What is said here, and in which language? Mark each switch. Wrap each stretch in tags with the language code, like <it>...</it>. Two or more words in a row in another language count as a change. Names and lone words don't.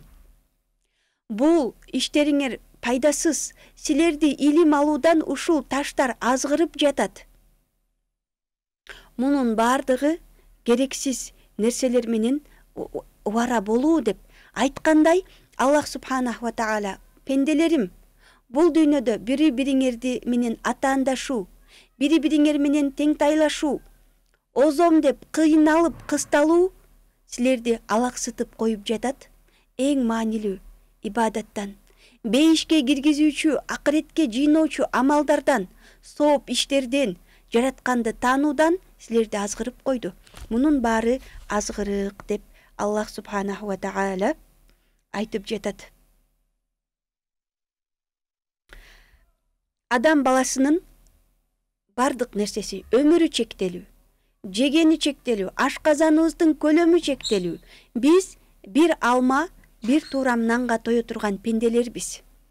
<ky>Бул иштериңер пайдасыз. Силерди илим алуудан ушул таштар азгырып жатат. Мунун бардыгы керексиз нерселер менен убара болуу деп айткандай,</ky> <ar>الله سبحانه وتعالى:</ar> <ky>пенделерим, бул дүйнөдө бири-бириңерди менен атаандашуу, бири-бириңер менен теңтайлашуу, озом деп кыйналып кысталуу силерди алаксытып коюп жатат. Эң маанилүү ибадаттан, бейишке киргизүүчү, акыретке жыйноочу амалдардан, сооп иштерден, жаратканды таануудан силерди азгырып койду. Мунун баары азгырык деп</ky> <ar>الله سبحانه وتعالى</ar> <ky>айтып жатат. Адам баласынын бардык нерсеси, өмүрү чектелүү, жегени чектелүү, ашказаныбыздын көлөмү чектелүү. Биз бир алма, бир туурам нанга тое турган пенделербиз.</ky>